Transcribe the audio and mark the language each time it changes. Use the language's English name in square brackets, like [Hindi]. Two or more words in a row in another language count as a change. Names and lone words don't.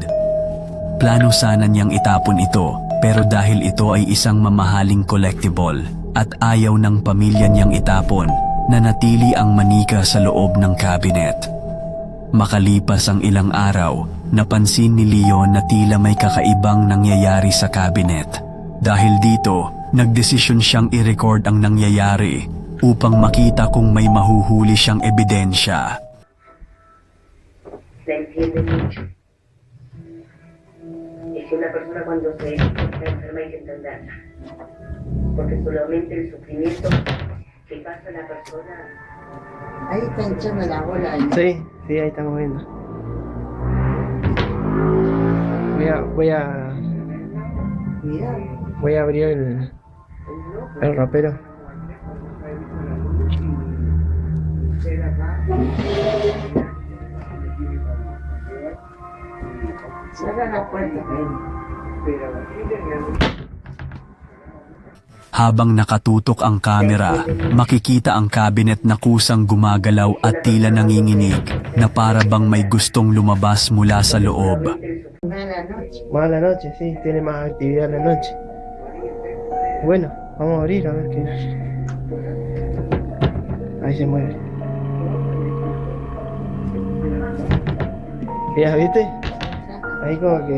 [Filipino] Plano sana niyang itapon ito, pero dahil ito ay isang mamahaling collectible at ayaw ng pamilya niyang itapon, nanatili ang manika sa loob ng cabinet. Makalipas ang ilang araw, napansin ni Leon na tila may kakaibang nangyayari sa cabinet. Dahil dito, nagdesisyon siyang i-record ang nangyayari upang makita kung may mahuhuli siyang ebidensya. [Spanish] Se entiende mucho. Es que una persona cuando se está enferma hay que entenderla. Porque solamente el sufrimiento que pasa a la persona... Ahí está hinchando la bola. Sí, ahí estamos viendo. Voy a abrir el ropero. Cierra la puerta. [Filipino] Habang nakatutok ang kamera, makikita ang cabinet na kusang gumagalaw at tila nanginginig na para bang may gustong lumabas mula sa loob. [Spanish] Mala noche, sí, tiene más actividad en la noche. Bueno, vamos a abrir a ver qué. Ahí se mueve. ¿Ya viste? Ahí como que...